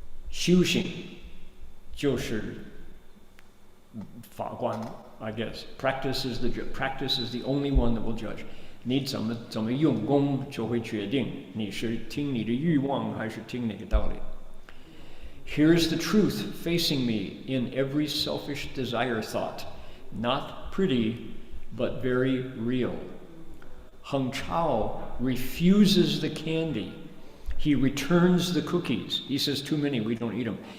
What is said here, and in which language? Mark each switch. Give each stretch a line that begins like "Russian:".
Chinese: 修行就是法官 I guess.
English: Practice is the only one that will judge.
Chinese: 你怎么用功就会决定你是听你的欲望还是听那个道理。
English: Here's the truth facing me in every selfish desire thought. Not pretty, but very real. Heng Chao refuses the candy. He returns the cookies. He says, too many, we don't eat them.